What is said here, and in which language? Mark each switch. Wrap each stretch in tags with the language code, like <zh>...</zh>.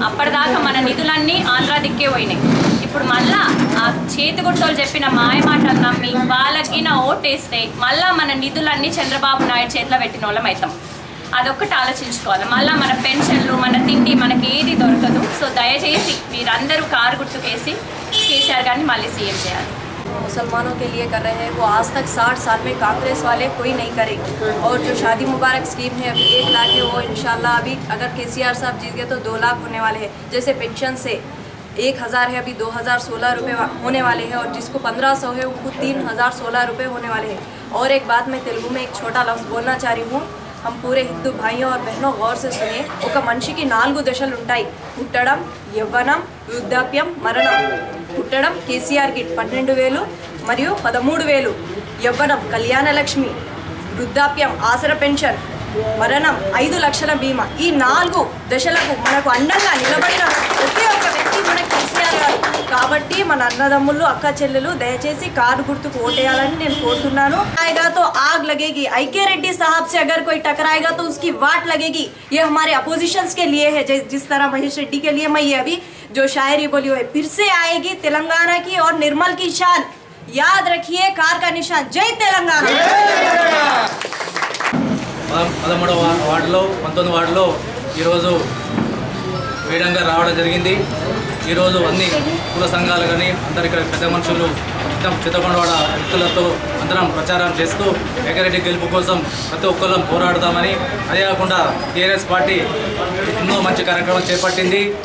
<te>అప్పటిదాకా మన నిధులన్నీ ఆంధ్ర దిక్కే పోయినాయి. ఇప్పుడు మళ్ళా ఆ చేతి గుర్తులు చెప్పిన మాయమాటలు నమ్మి వాళ్ళకి ఓటేస్తే మళ్ళా మన నిధులన్నీ చంద్రబాబు నాయుడు చేతిలో పెట్టిన వాళ్ళం అవుతాం. అదొక్కటి ఆలోచించుకోవాలి. మళ్ళీ మన పెన్షన్లు, మన తిండి మనకి ఏది దొరకదు. సో దయచేసి మీరందరూ కారు గుర్తుకేసి కేసీఆర్ గారిని మళ్ళీ సీఎం చేయాలి.</te> <hi>मुसलमानों के लिए कर रहे हैं वो आज तक 60 साल में कांग्रेस वाले कोई नहीं करेंगे। और जो शादी मुबारक स्कीम है अभी 1 लाख है, वो इंशाल्लाह अभी अगर केसीआर साहब जीत गए तो 2 लाख होने वाले हैं। जैसे पेंशन से 1000 है, अभी 2016 रुपये होने वाले हैं, और जिसको 1500 है उनको 3016 रुपये होने वाले हैं। और एक बात मैं तेलुगु में एक छोटा लफ्ज़ बोलना चाह रही हूँ. हम पूरे हिंदू भाइयों और बहनों गौर से सुनिए.</hi> <te>ఒక మనిషికి 4 దశలు ఉంటాయి: పుట్టడం, యవ్వనం, వృద్ధాప్యం, మరణం. పుట్టడం కేసీఆర్కి 12,000 మరియు 13,000. యవ్వనం కళ్యాణ లక్ష్మి, వృద్ధాప్యం ఆసర పెన్షన్, మరణం 5 లక్షల బీమా. ఈ 4 దశలకు మనకు అండంగా నిలబడిన ఒకే ఒక వ్యక్తి మన కేసీఆర్ గారు. కాబట్టి మన అన్నదమ్ముళ్ళు, అక్క చెల్లెలు దయచేసి కారు గుర్తుకు ఓటేయాలని నేను కోరుతున్నాను.</te> <hi>आएगा तो आग लगेगी. IK रेड्डी साहब से अगर कोई टकराएगा तो उसकी वाट लगेगी. ये हमारे अपोजिशंस के लिए है. जिस तरह महेश रेड्डी के लिए मैं ये अभी जो शायरी बोली है, फिर से आएगी तेलंगाना की और निर्मल की शान. याद रखिए, कार का निशान. जय तेलंगाना.</hi> <te>13వ వార్డులో 19 వార్డులో ఈరోజు వేడంగా రావడం జరిగింది. ఈరోజు అన్ని కుల సంఘాలు కానీ అందరు ఇక్కడ పెద్ద మనుషులు చిత్తకొండవాడ వ్యక్తులతో అందరం ప్రచారం చేస్తూ వెంకరెడ్డి గెలుపు కోసం ప్రతి ఒక్కళ్ళం పోరాడదామని, అదే కాకుండా టీఆర్ఎస్ పార్టీ ఎన్నో మంచి కార్యక్రమాలు చేపట్టింది.</te>